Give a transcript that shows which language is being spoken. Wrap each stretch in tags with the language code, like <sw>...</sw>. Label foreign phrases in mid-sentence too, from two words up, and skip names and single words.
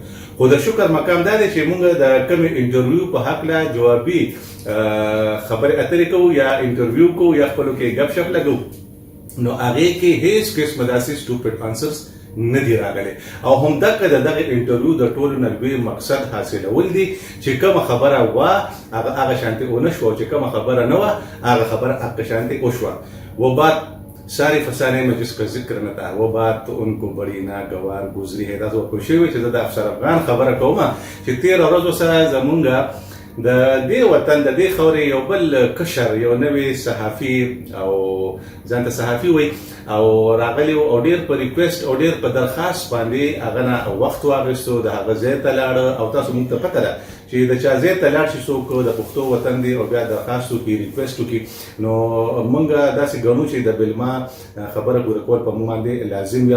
<ps>خو د شکر مقام دا دی چې موږ د کومې انټرویو په هکله جوابي خبرې اترې کوو یا انټرویو کوو یا خپلو کې ګپ شپ لګوو، نو هغې کې هېڅ قسمه داسې</ps> <en>stupid answers</en> <ps>نه دي راغلي او همدغه د دغه انټرویو د ټولو نه لوی مقصد حاصلول دي چې کومه خبره وه هغه شانتې ونه شوه او چې کومه خبره نه وه هغه خبره هغه شانتې وشوه.</ps> <ur>و بعد سارے فسانے میں جس کا ذکر نہ تھا وہ بات تو ان کو بڑی ناگوار گزری ہے.</ur> <ps>دا ورکړل شوی چې زه د افسر افغان خبره کوم چې 13 ورځو سره زمونږ د دې وطن د دې خاورې یو بل کشر، یو نوی صحافي او ځان ته صحافي وایي او راغلی او ډېر په ریکویسټ او ډېر په درخواست باندې هغه نه وخت واخیستو، د هغه ځای ته لاړه او تاسو موږ ته پته ده چې د چا ځای ته لاړ شي څوک د پښتو وطن دی او بیا درخواست وکړي، ریکویسټ وکړي، نو موږ داسې ګڼو چې د بلما خبره پوره کول په موږ باندې لازم وي.</ps>